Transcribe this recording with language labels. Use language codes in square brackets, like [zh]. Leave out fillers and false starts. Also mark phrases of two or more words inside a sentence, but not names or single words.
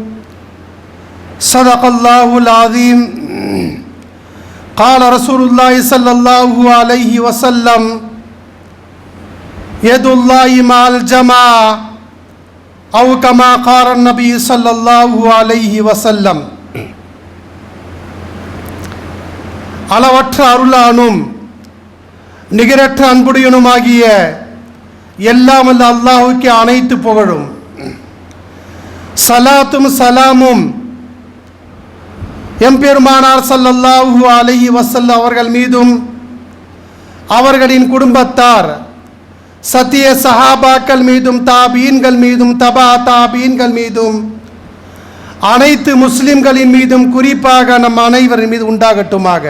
[ar] صدق الله العظيم. قال رسول الله صلى الله عليه وسلم يد الله مع الجماعة أو كما قال نبي صلى الله عليه وسلم. [ta] அளவற்ற அருளானும் நிகரற்ற அன்புடையனுமாகிய எல்லாம் வல்ல அல்லாஹ்வுக்கே அனைத்து புகழும். சலாத்தும் சலாமும் எம்பெருமானார் [ar] صلى الله عليه وسلم [ta] அவர்கள் மீதும், அவர்களின் குடும்பத்தார் சத்திய சஹாபாக்கள் மீதும், தாபீன்கள் மீதும், தபா தாபீன்கள் மீதும், அனைத்து முஸ்லிம்களின் மீதும், குறிப்பாக நம் அனைவரின் மீது உண்டாகட்டுமாக.